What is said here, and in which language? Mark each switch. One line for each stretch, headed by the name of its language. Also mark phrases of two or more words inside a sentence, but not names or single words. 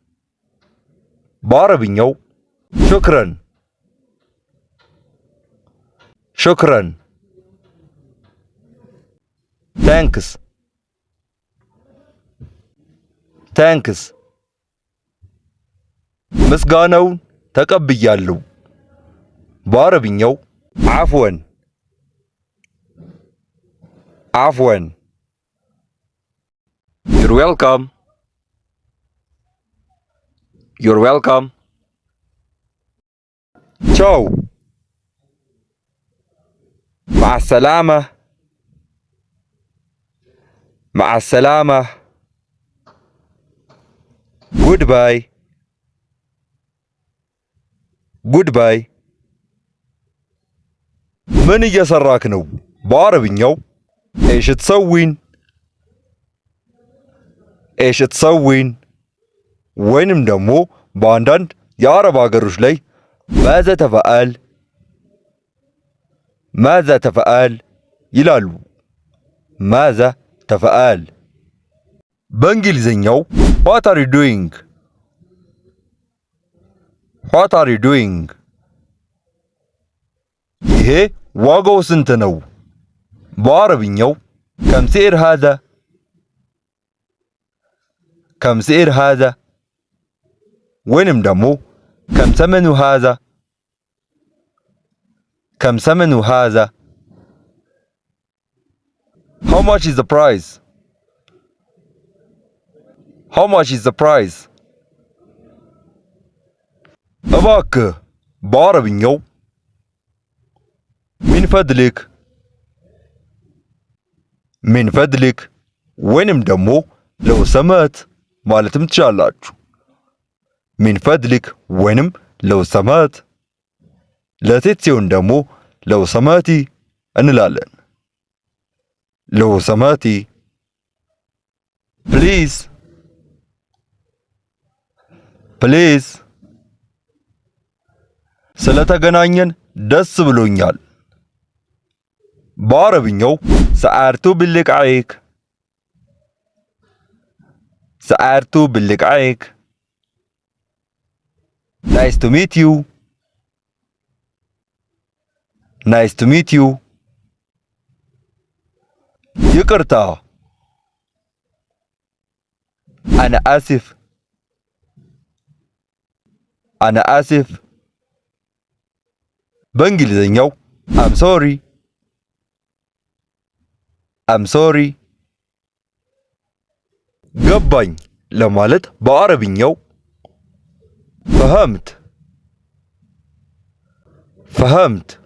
Amharic: በአረብኛው
Arabic: شكرا شكرا
Amharic: ታንክስ ታንክስ ምስጋናውን ተቀብያለሁ በአረብኛው
Arabic: عفوا عفوا
English: you're welcome you're welcome
Amharic: ቻው
Arabic: مع السلامة مع السلامة
English: goodbye goodbye
Amharic: ምን እየሰራክ ነው በአረብኛው
Arabic: ايش تسوين ايش تسوين
Amharic: ወይንም ደግሞ በአንዳንድ የአረብ ሀገሮች ላይ
Arabic: ماذا تفعل ماذا تفعل
Amharic: ይላሉ
Arabic: ماذا تفعل
Amharic: በእንግሊዘኛው
English: what are you doing what are you doing
Amharic: ይሄ ዋጋው ስንት ነው በአረብኛው
Arabic: كم سعر هذا كم سعر هذا
Amharic: ወይንም ደግሞ
Arabic: كم ثمن هذا كم ثمن هذا
English: how much is the price how much is the price
Amharic: እባክህ በአረብኛው
Arabic: من فضلك من فضلك
Amharic: ወይንም ደግሞ
Arabic: لو سمحت
Amharic: ማለትም ትችላላችሁ
Arabic: من فضلك
Amharic: ወይንም
Arabic: لو سمحت
Amharic: ለሴት ሲሆን ደግሞ
Arabic: لو سمحتي
Amharic: እንላለን
Arabic: لو سمحتي
English: please please
Amharic: ስለተገናኘን ደስ ብሎኛል። በአረብኛው
Arabic: سعدت بلقائك سعدت بلقائك
English: nice to meet you nice to meet you ይቅርታ
Arabic: أنا آسف أنا آسف
English: በእንግሊዘኛው I'm sorry I'm sorry
Amharic: ገባኝ ለማለት በአረብኛው
Arabic: فهمت فهمت